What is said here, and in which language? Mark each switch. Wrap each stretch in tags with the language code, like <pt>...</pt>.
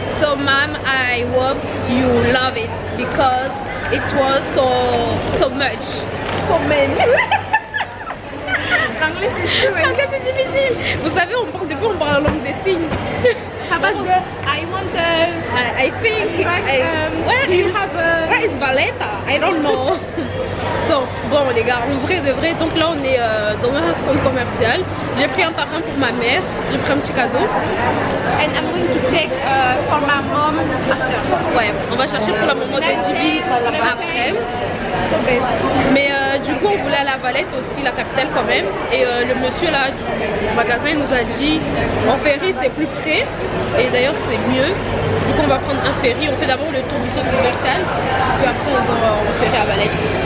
<en>So mom, I hope you love it because it was so much, so many.</en> <fr>L'anglais c'est difficile. Vous savez, on parle la langue des signes. Ça passe de</fr> <en>I want I think where is Valletta? I don't know.</en> <fr>So bon les gars, en vrai de vrai, donc là on est dans un centre commercial. J'ai pris un parfum pour ma mère, j'ai pris un petit cadeau.</fr> <en>And I'm going to take for my mom after.</en> <fr>Ouais, on va chercher pour la maman de Divy après. Mais du coup on voulait aller à Valette aussi, la capitale quand même. Et le monsieur là du magasin nous a dit en ferry c'est plus près. Et d'ailleurs c'est mieux. Du coup on va prendre un ferry, on fait d'abord le tour du centre commercial. Puis après on va en ferry à Valette.</fr>